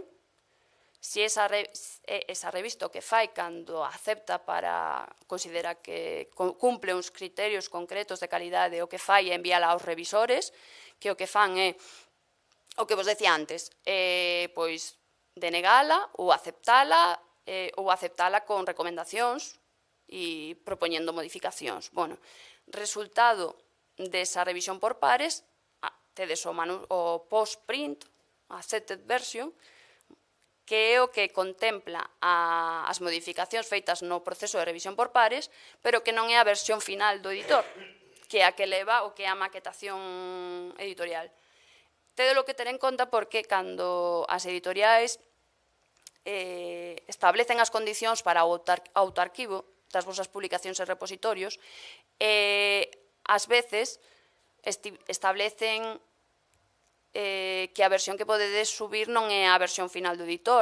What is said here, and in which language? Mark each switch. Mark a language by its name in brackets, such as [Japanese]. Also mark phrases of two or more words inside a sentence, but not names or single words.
[Galician] Se esa revista o que fai cando acepta para considera que cumple uns criterios concretos de calidade, o que fai é enviala aos revisores, que o que fan é o que vos decía antes, pois denegala ou aceptala con recomendacións e propoñendo modificacións. Bueno, resultado desa revisión por pares, tedes o post-print, a [English] accepted version, [Galician] que é o que contempla as modificacións feitas no proceso de revisión por pares, pero que non é a versión final do editor, que é a que leva o que é a maquetación editorial. Tedelo que ter en conta porque cando as editoriais establecen as condicións para o autoarquivo das vosas publicacións e repositorios, ás veces establecen que a versión que podedes subir non é a versión final do editor.